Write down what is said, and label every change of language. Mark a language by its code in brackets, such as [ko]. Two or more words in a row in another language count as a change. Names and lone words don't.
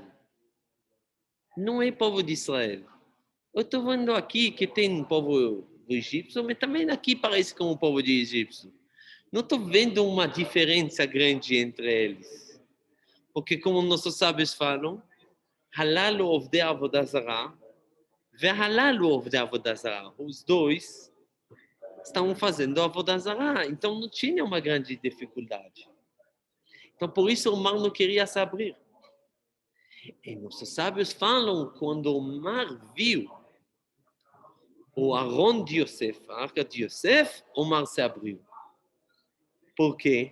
[pt] Não é povo de Israel. Eu estou vendo aqui que tem um povo do egípcio, mas também aqui parece como o povo de egípcio. Não estou vendo uma diferença grande entre eles. Porque como nossos sábios falam, [he] הללו עובדי עבודה זרה, והללו עובדי עבודה זרה. [pt] Os dois estavam fazendo [he] עבודה זרה, [pt] então não tinha uma grande dificuldade. Então por isso o mar não queria se abrir. E nossos sábios falam, quando o mar viu o Aron de Yosef, a arca de Yosef, o mar se abriu. Por quê?